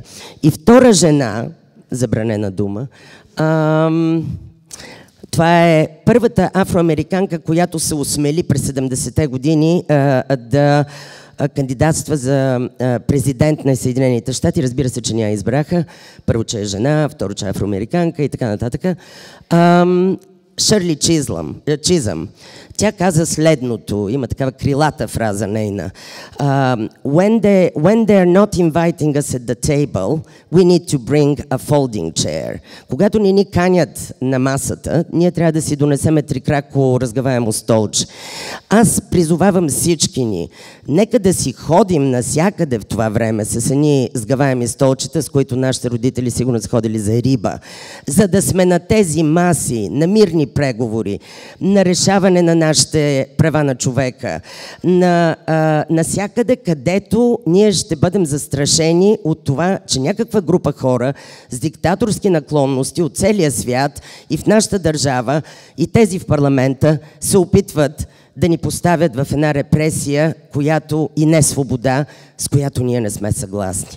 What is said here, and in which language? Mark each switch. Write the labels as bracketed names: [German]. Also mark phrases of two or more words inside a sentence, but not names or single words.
[Bulgarian] И втора жена, забранена дума, това е първата афроамериканка, която се осмели през 70-те години да кандидатства за президент на Съединените щати. Разбира се, че ня избраха. Първо, че е жена, второ, че е афроамериканка и така нататък. Шърли Чизъм. Тя каза следното, има такава крилата фраза нейна. [English] When they are not inviting us at the table, we need to bring a folding chair. [Bulgarian] Когато ни канят на масата, ние трябва да си донесеме трикрако разгаваемо столче. Аз призовавам всички ни, нека да си ходим насякъде в това време с едни сгъваеми столчета, с които нашите родители сигурно са ходили за риба, за да сме на тези маси, на мирни преговори, на решаване на нашите права на човека, насякъде, където ние ще бъдем застрашени от това, че някаква група хора с диктаторски наклонности от целия свят и в нашата държава, и тези в парламента се опитват да ни поставят в една репресия, която и не свобода, с която ние не сме съгласни.